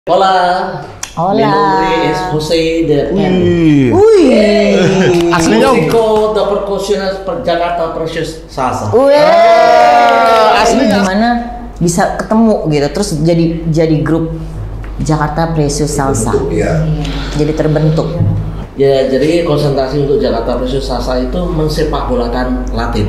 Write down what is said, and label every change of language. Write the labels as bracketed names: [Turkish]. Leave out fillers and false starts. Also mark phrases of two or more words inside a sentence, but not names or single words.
[Spanish] Hola. Hola. Mi nombre es Jose de N. [Indonesian] Aslinya [Spanish] Músico de percusión Jakarta Precious Salsa. [Indonesian] aslinya gimana bisa ketemu gitu terus jadi grup Jakarta Precious Salsa. Iya. Jadi terbentuk. Ya, jadi konsentrasi untuk Jakarta Precious Salsa itu mensepakbolakan Latin.